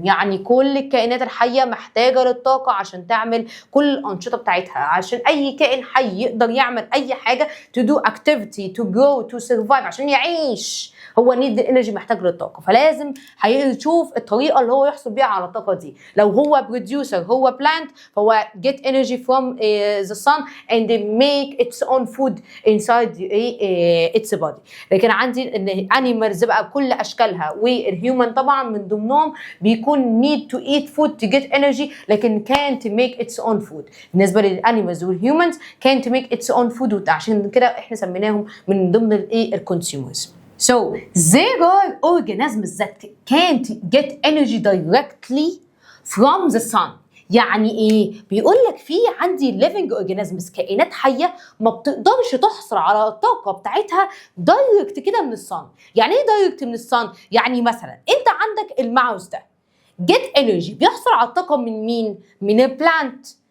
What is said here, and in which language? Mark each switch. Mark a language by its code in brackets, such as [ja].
[ar] يعني كل الكائنات الحية محتاجة للطاقة عشان تعمل كل الأنشطة بتاعتها، عشان أي كائن حي يقدر يعمل أي حاجة [en] to do activity to grow to survive [ar] عشان يعيش، هو نيد الانرجي محتاج للطاقه، فلازم هيشوف الطريقه اللي هو يحصل بيها على الطاقه دي. لو هو بروديوسر هو بلانت فهو [en] get energy from the sun and make its own food inside its body. [ar] لكن عندي ان animals بقى بكل اشكالها والهيومن طبعا من ضمنهم بيكون [en] need to eat food to get energy لكن can't make its own food. [ar] بالنسبه للانيمالز والهيومنز [en] can't make its own food، [ar] عشان كده احنا سميناهم من ضمن الكونسيومرز. [en] So there are organisms that can't get energy directly from the sun. [ar] يعني ايه؟ بيقول لك في عندي [en] living organisms [ar] كائنات حيه ما بتقدرش تحصل على الطاقه بتاعتها دايركت كده من الصن. يعني ايه دايركت من الصن؟ يعني مثلا انت عندك الماوس ده [en] get energy [ar] بيحصل على الطاقه من مين؟ من البلانت.